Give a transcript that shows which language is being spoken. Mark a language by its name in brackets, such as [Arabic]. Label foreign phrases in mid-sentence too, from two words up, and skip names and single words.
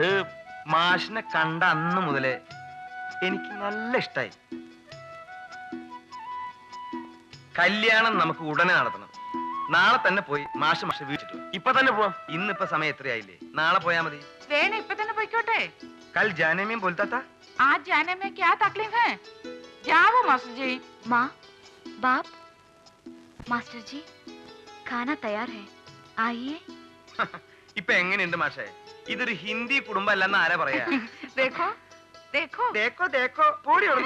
[Malayalam] മാഷിനെ കണ്ട അന്ന് മുതലേ എനിക്ക് നല്ല ഇഷ്ടായി. കല്യാണം നമുക്ക് ഉടനെ നടത്തണം. നാളെ തന്നെ പോയി മാഷ് വീട്ടിട്ട് ഇപ്പൊ തന്നെ പോവാം. ഇന്നിപ്പോ സമയം എത്രയായില്ലേ? നാളെ പോയാ മതി. വേണ ഇപ്പൊ തന്നെ പോയിക്കോട്ടെ. [Hindi] कल जाने में बोलता. आज जाने में क्या तकलीफ है? जाओ मास्टर जी. माँ, बाप, मास्टर जी, खाना तैयार है, आइए. [Malayalam] ഇപ്പൊ എങ്ങനെയുണ്ട് മാഷേ? ഇതൊരു ഹിന്ദി കുടുംബം അല്ലെന്ന് ആരാ പറയാ? [Hindi] देखो देखो देखो देखो [Malayalam] പോടി ഓടുന്നു.